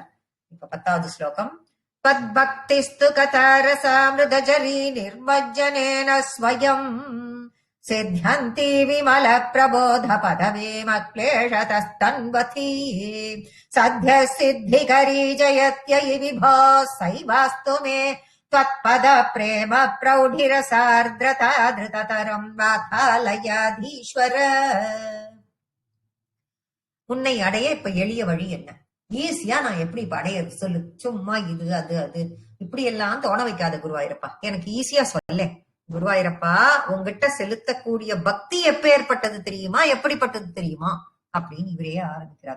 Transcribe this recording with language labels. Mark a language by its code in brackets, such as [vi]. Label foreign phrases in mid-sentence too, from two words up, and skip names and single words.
[ta] இப்ப 10வது ஸ்லோகம். [sa] भक्तिस्तु कथारसामृतझरी निर्मज्जनेन स्वयं सिध्यन्ती विमल प्रबोध पदवीम् क्लेशतस्तन्वती सद्यः सिद्धिकरी जयत्ययि विभो सैवास्तु मे त्वत्पद प्रेम प्रौढिरसार्द्रता धृततरं वातालयाधीश्वर. [ta] உன்னை அடைய இப்ப எளிய வழி என்ன? ஈஸியா நான் எப்படி இப்ப அடைய சொல்லு. சும்மா இது அது அது இப்படி எல்லாம் தோண வைக்காத குருவாயூரப்பா, எனக்கு ஈஸியா சொல்ல. குருவாயூரப்பா, உங்ககிட்ட செலுத்தக்கூடிய பக்தி எப்பேற்பட்டது தெரியுமா, எப்படிப்பட்டது தெரியுமா அப்படின்னு இவரே ஆரம்பிக்கிறார்.